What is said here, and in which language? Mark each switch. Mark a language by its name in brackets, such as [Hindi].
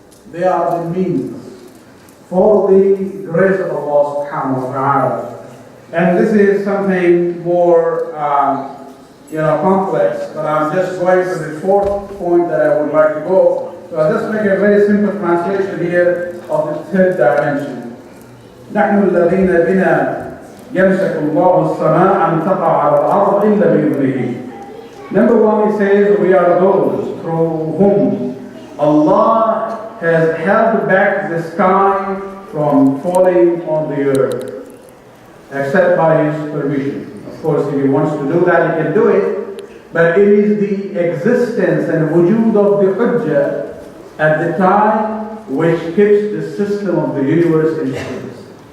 [English] They are the means for the grace of Allah subhanahu wa ta'ala. And this is something more complex, but I'm just going to the fourth point that I would like to go. So I'll just make a very simple translation here of the third dimension. [Arabic] نحن الذين بنا يمسك الله السماء أن تقع على الأرض إلا بإذنه. [English] Number one, he says, we are those through whom Allah has held back the sky from falling on the earth, except by His permission. Of course, if He wants to do that, He can do it, but it is the existence and wujud of the hujjah at the time which keeps the system of the universe in place.